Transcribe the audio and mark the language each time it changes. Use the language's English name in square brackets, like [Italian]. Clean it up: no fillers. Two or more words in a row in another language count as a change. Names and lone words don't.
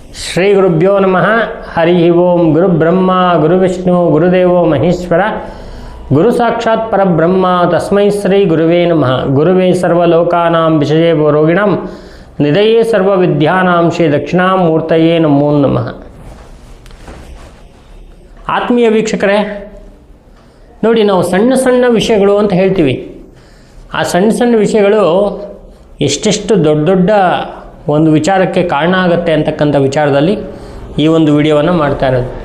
[Sanskrit] ಶ್ರೀ ಗುರುಭ್ಯೋ ನಮಃ. ಹರಿ ಓಂ. ಗುರು ಬ್ರಹ್ಮ ಗುರು ವಿಷ್ಣು ಗುರುದೇವೋ ಮಹೇಶ್ವರ, ಗುರು ಸಾಕ್ಷಾತ್ ಪರಬ್ರಹ್ಮ, ತಸ್ಮೈ ಶ್ರೀ ಗುರುವೇ ನಮಃ. ಗುರುವೇ ಸರ್ವಲೋಕಾನಾಂ ವಿಷಯೇ ರೋಗಿಣಾಂ ನಿಧಯೇ ಸರ್ವವಿದ್ಯಾನಾಂ ಶ್ರೀ ದಕ್ಷಿಣಾಮೂರ್ತಯೇ ನಮೋ ನಮಃ. [Kannada] ಆತ್ಮೀಯ ವೀಕ್ಷಕರೇ, ನೋಡಿ, ನಾವು ಸಣ್ಣ ಸಣ್ಣ ವಿಷಯಗಳು ಅಂತ ಹೇಳ್ತೀವಿ. ಆ ಸಣ್ಣ ಸಣ್ಣ ವಿಷಯಗಳು ಎಷ್ಟೆಷ್ಟು ದೊಡ್ಡ ದೊಡ್ಡ ಒಂದು ವಿಚಾರಕ್ಕೆ ಕಾರಣ ಆಗುತ್ತೆ ಅಂತಕ್ಕಂಥ ವಿಚಾರದಲ್ಲಿ ಈ ಒಂದು ವಿಡಿಯೋವನ್ನು ಮಾಡ್ತಾ ಇರೋದು.